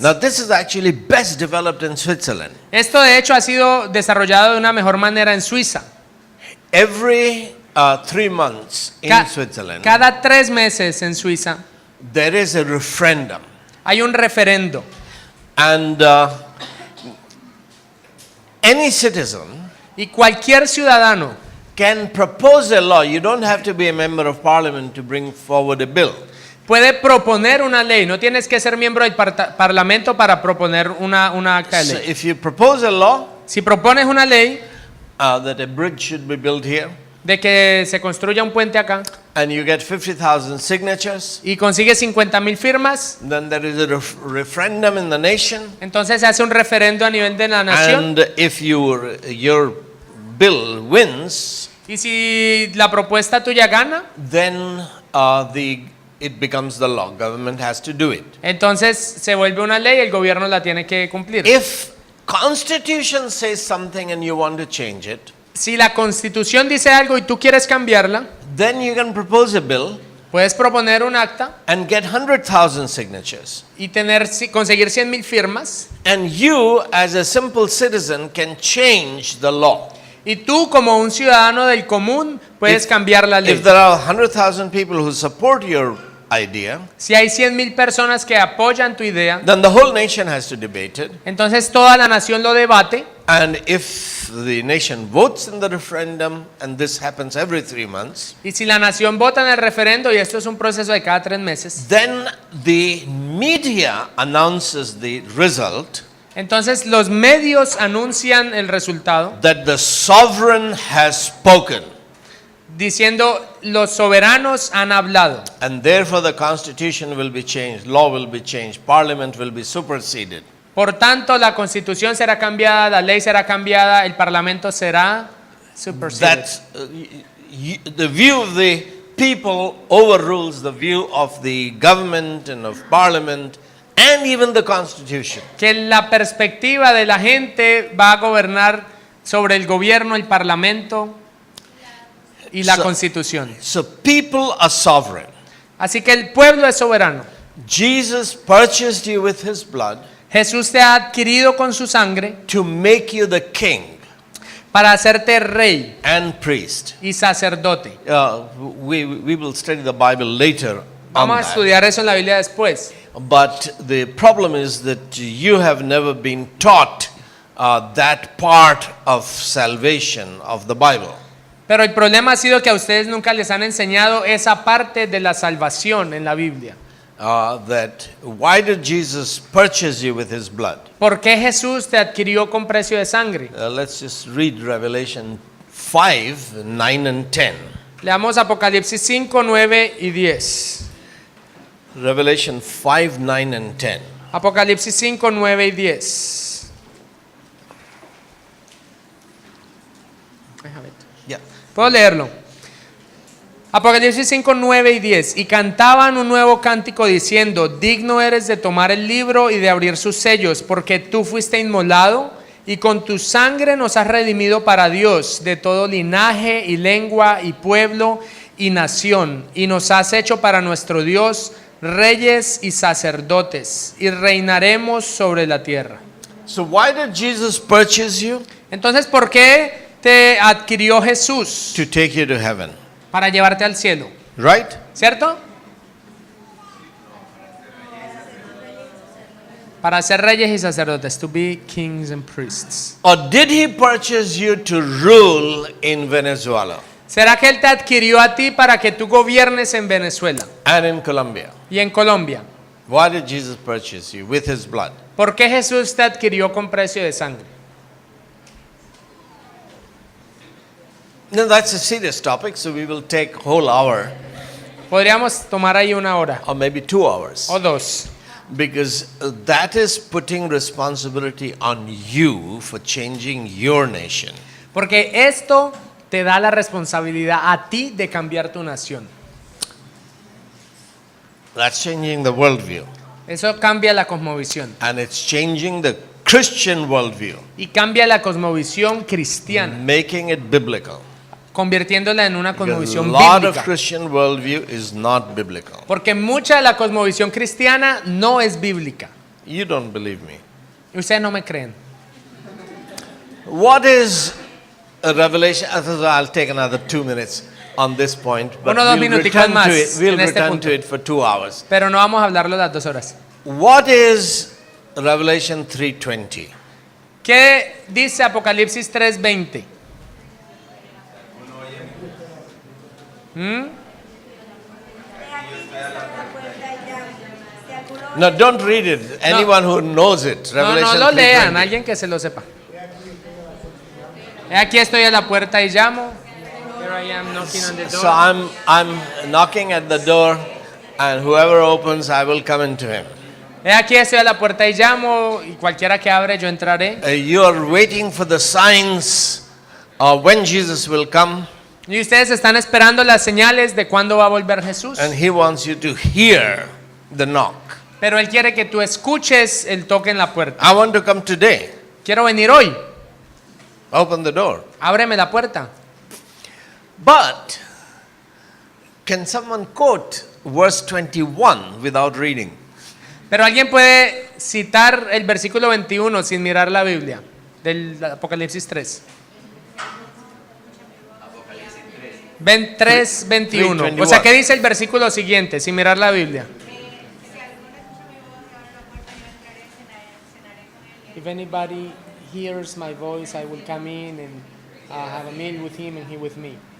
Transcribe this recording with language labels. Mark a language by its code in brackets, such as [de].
[en] Now this is actually best developed in Switzerland. [es] Esto de hecho ha sido desarrollado de una mejor manera en Suiza. [en] Every 3 months in Ca- Switzerland, [es] Cada 3 meses en Suiza [en] there is a referendum. [es] hay un referendo. [en] And any citizen [es] Y cualquier ciudadano [en] can propose a law. You don't have to be a member of parliament to bring forward a bill. [es] puede proponer una ley. No tienes que ser miembro del parlamento para proponer una acta de [en] So [es] ley. [en] if you propose a law [es] Si propones una ley [en] that a bridge should be built here, [es] de que se construya un puente acá [en] and you get 50,000 signatures, [es] y consigues 50,000 firmas, [en] then there is a referendum in the nation, [es] entonces se hace un referendo a nivel de la nación. [en] and if your bill wins, [es] Y si la propuesta tuya gana, [en] then it becomes the law. Government has to do it. [es] entonces se vuelve una ley, el gobierno la tiene que cumplir. [en] If Constitution says something and you want to change it, [es] Si la Constitución dice algo y tú quieres cambiarla, [en] then you can propose a bill [es] puedes proponer un acta [en] and get 100,000 signatures. [es] y conseguir 100,000 firmas, [en] And you, as a simple citizen, can change the law. [es] y tú como un ciudadano del común puedes cambiar la ley. [en] If there are 100,000 people who support your idea, [es] Si hay 100,000 personas que apoyan tu idea, [en] then the whole nation has to debate it. [es] entonces toda la nación lo debate. [en] And if the nation votes in the referendum, and this happens every 3 months, [es] Y si la nación vota en el referendo, y esto es un proceso de cada 3 meses, [en] then the media announces the result [es] entonces los medios anuncian el resultado [en] that the sovereign has spoken. [es] diciendo los soberanos han hablado. [en] And therefore the constitution will be changed, law will be changed, parliament will be superseded. [es] Por tanto, la constitución será cambiada, la ley será cambiada, el parlamento será superseded. [en] That's the view of the people overrules the view of the government and of parliament and even the constitution. [es] Que la perspectiva de la gente va a gobernar sobre el gobierno, el parlamento y la constitución. [en] So people are sovereign. [es] Así que el pueblo es soberano. [en] Jesus purchased you with his blood [es] Jesús te ha adquirido con su sangre [en] to make you the king [es] para hacerte rey [en] and priest. [es] y sacerdote. [en] We will study the Bible later on [es] Vamos a [en] that. [es] estudiar eso en la Biblia después. [en] But the problem is that you have never been taught that part of salvation of the Bible. [es] Pero el problema ha sido que a ustedes nunca les han enseñado esa parte de la salvación en la Biblia. [en] That why did Jesus purchase you with his blood? [es] ¿Por qué Jesús te adquirió con precio de sangre? [en] Let's just read Revelation 5, 9 and 10. [es] Leamos Apocalipsis 5, 9 y 10. [en] Revelation 5, 9 and 10. [es] Apocalipsis 5, 9 y 10. [en] Yeah. [es] ¿Puedo leerlo? Apocalipsis 5, 9 y 10. Y cantaban un nuevo cántico diciendo: digno eres de tomar el libro y de abrir sus sellos, porque tú fuiste inmolado y con tu sangre nos has redimido para Dios de todo linaje y lengua y pueblo y nación, y nos has hecho para nuestro Dios reyes y sacerdotes, y reinaremos sobre la tierra. [en] So why did Jesus purchase you? [es] Entonces, ¿por qué te adquirió Jesús? [en] To take you to heaven. [es] Para llevarte al cielo, [en] Right? [es] ¿cierto? Para ser reyes y sacerdotes, [en] to be kings and priests. Or did he purchase you to rule in Venezuela [es] ¿Será que Él te adquirió a ti para que tú gobiernes en Venezuela [en] and in Colombia? [es] y en Colombia? [en] Why did Jesus purchase you with his blood? [es] ¿Por qué Jesús te adquirió con precio de sangre? [en] No, that's a serious topic, so we will take a whole hour [es] Podríamos tomar ahí una hora [en] or maybe 2 hours. [es] o dos, [en] Because that is putting responsibility on you for changing your nation. [es] porque esto te da la responsabilidad a ti de cambiar tu nación. [en] That's changing the worldview. [es] Eso cambia la cosmovisión [en] And it's changing the Christian worldview, [es] y cambia la cosmovisión cristiana, [en] making it biblical. [es] convirtiéndola en una [en] Because a [es] cosmovisión [en] lot of [es] bíblica. [en] Christian worldview is not biblical. [es] Porque mucha de la cosmovisión cristiana no es bíblica. [en] You don't believe me. [es] Ustedes no me creen. [en] What is a revelation? I'll take another 2 minutes on this point, but [es] Uno, dos [en] we'll [es] minuticos [en] return [es] más [en] to it. We'll [es] en este [en] return [es] punto. [en] to it for 2 hours. [es] Pero no vamos a hablarlo las 2 horas. [en] What is Revelation 3:20? [es] ¿Qué dice Apocalipsis 3:20? [en] No, don't read it. Anyone who knows it. [es] No, [en] Revelation [es] no lo lean, [en] 3:20. [es] alguien que se lo sepa. Aquí estoy a la puerta y llamo. [en] Here I am knocking on the door. So I'm knocking at the door, and whoever opens, I will come into him. [es] Aquí estoy a la puerta y llamo, y cualquiera que abre yo entraré. [en] You are waiting for the signs when Jesus will come, [es] Y ustedes están esperando las señales de cuándo va a volver Jesús. [en] and he wants you to hear the knock. [es] Pero Él quiere que tú escuches el toque en la puerta. [en] I want to come today. [es] Quiero venir hoy. [en] Open the door. [es] Ábreme la puerta. [en] But can someone quote verse 21 without reading? [es] Pero alguien puede citar el versículo 21 sin mirar la Biblia, del Apocalipsis 3. 3:21. O sea, ¿qué dice el versículo siguiente sin mirar la Biblia? [en] If anybody hears my voice, I will come in and have a meal with him and he with me.